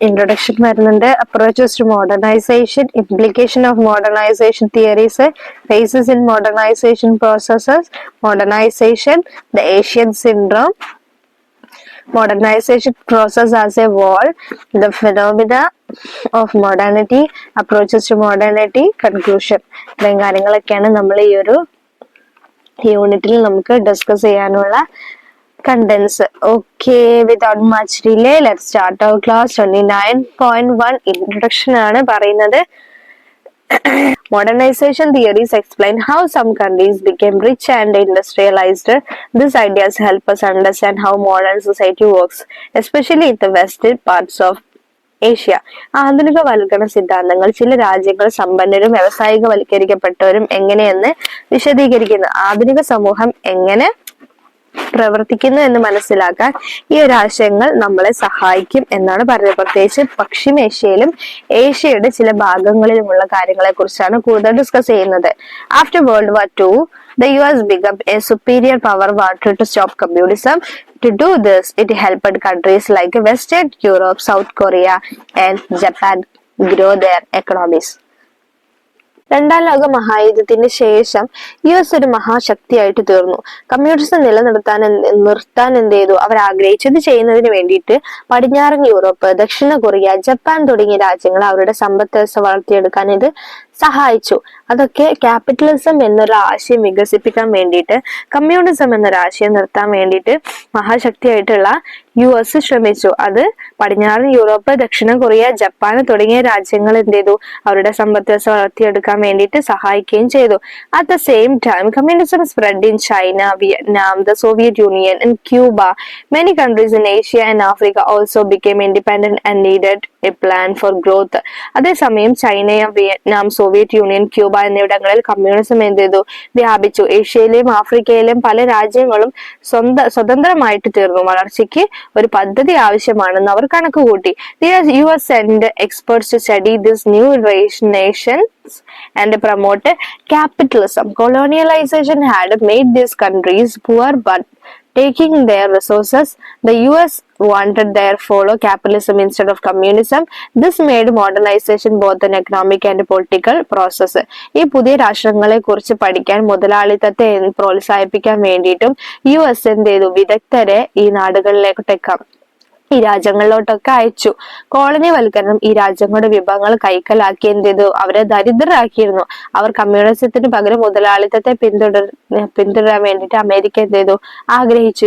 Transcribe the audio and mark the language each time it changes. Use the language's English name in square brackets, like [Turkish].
[English] Introduction വരുന്നുണ്ട്, approaches to modernization, implication of modernization theories, phases in modernization processes, modernization, the Asian syndrome, modernization process as a whole, the phenomena of modernity, approaches to modernity, conclusion. [Malayalam] ഇത്രയും കാര്യങ്ങളൊക്കെയാണ് നമ്മൾ ഈ ഒരു യൂണിറ്റിൽ നമുക്ക് discuss ചെയ്യാനുള്ള contents. [English] Okay, without much delay let's start our class. [Malayalam] 29.1 introduction ആണ് പറയുന്നത്. [English] Modernization theories explain how some countries became rich and industrialized. These ideas help us understand how modern society works, especially in the western parts of Asia. [Malayalam] ആധുനികവൽക്കരണ സിദ്ധാന്തങ്ങൾ ചില രാജ്യങ്ങൾ സമ്പന്നരും വ്യാവസായികവൽക്കരിക്കപ്പെട്ടവരും എങ്ങനെയെന്ന് വിശദീകരിക്കുന്നു. ആധുനിക സമൂഹം എങ്ങനെ പ്രവർത്തിക്കുന്നു എന്ന് മനസ്സിലാക്കാൻ ഈ ഒരു ആശയങ്ങൾ നമ്മളെ സഹായിക്കും എന്നാണ് പറയുന്നത്. പ്രത്യേകിച്ച് പശ്ചിമേഷ്യയിലും ഏഷ്യയുടെ ചില ഭാഗങ്ങളിലുമുള്ള കാര്യങ്ങളെ കുറിച്ചാണ് കൂടുതൽ ഡിസ്കസ് ചെയ്യുന്നത്. [English] After world war II, the US became a superior power, wanted to stop communism. To do this, it helped countries like Western Europe, South Korea, and Japan grow their economies. [Malayalam] രണ്ടാം ലോക മഹായുദ്ധത്തിന് ശേഷം US ഒരു മഹാശക്തിയായിട്ട് തീർന്നു. Communism നിർത്താൻ എന്ത് ചെയ്തു? അവർ ആഗ്രഹിച്ചത് ചെയ്യുന്നതിന് വേണ്ടിയിട്ട് പടിഞ്ഞാറൻ യൂറോപ്പ്, ദക്ഷിണ കൊറിയ, ജപ്പാൻ തുടങ്ങിയ രാജ്യങ്ങൾ അവരുടെ സമ്പദ് വ്യവസ്ഥ വളർത്തിയെടുക്കാൻ ഇത് സഹായിച്ചു. അതൊക്കെ ക്യാപിറ്റലിസം എന്നൊരു ആശയം വികസിപ്പിക്കാൻ വേണ്ടിയിട്ട്, കമ്മ്യൂണിസം എന്നൊരു ആശയം നിർത്താൻ വേണ്ടിയിട്ട് മഹാശക്തിയായിട്ടുള്ള US ശ്രമിച്ചു. അത് പടിഞ്ഞാറൻ യൂറോപ്പ്, ദക്ഷിണ കൊറിയ, ജപ്പാൻ തുടങ്ങിയ രാജ്യങ്ങൾ എന്ത് ചെയ്തു? അവരുടെ സമ്പദ് വ്യവസ്ഥ വളർത്തിയെടുക്കാൻ വേണ്ടിയിട്ട് സഹായിക്കുകയും ചെയ്തു. [English] At the same time communism spread in China, Vietnam, the Soviet Union and Cuba. Many countries in Asia and Africa also became independent and needed a plan for growth. [Malayalam] അതേസമയം ചൈനയും വിയറ്റ്നാം, സോവിയറ്റ് യൂണിയൻ, ക്യൂബ എന്നിവിടങ്ങളിൽ communism എന്ത് ചെയ്തു? വ്യാപിച്ചു. ഏഷ്യയിലെയും ആഫ്രിക്കയിലെയും പല രാജ്യങ്ങളും സ്വതന്ത്രമായിട്ട് തീർന്നു. വളർച്ചയ്ക്ക് ഒരു പദ്ധതി ആവശ്യമാണെന്ന് അവർ കണക്കുകൂട്ടി. [English] The US sent experts to study these new nations and promote capitalism. Colonialization had made these countries poor, but taking their resources, the US wanted their follow capitalism instead of communism. This made modernization both an economic and political process. [Malayalam] ഈ പുതിയ രാഷ്ട്രങ്ങളെ കുറിച്ച് പഠിക്കാൻ, മുതലാളിത്തത്തെ പ്രോത്സാഹിപ്പിക്കാൻ വേണ്ടിയിട്ടും US എന്ത് ചെയ്തു? വിദഗ്ധരെ ഈ നാടുകളിലേക്കൊക്കെ ഈ രാജ്യങ്ങളിലോട്ടൊക്കെ അയച്ചു. കോളനിവൽക്കരണം ഈ രാജ്യങ്ങളുടെ വിഭവങ്ങൾ കൈക്കലാക്കി എന്ത് ചെയ്തു? അവരെ ദരിദ്രരാക്കിയിരുന്നു. അവർ കമ്മ്യൂണിസത്തിന് പകരം മുതലാളിത്തത്തെ പിന്തുടരാൻ വേണ്ടിയിട്ട് അമേരിക്ക എന്ത് ചെയ്തു? ആഗ്രഹിച്ചു.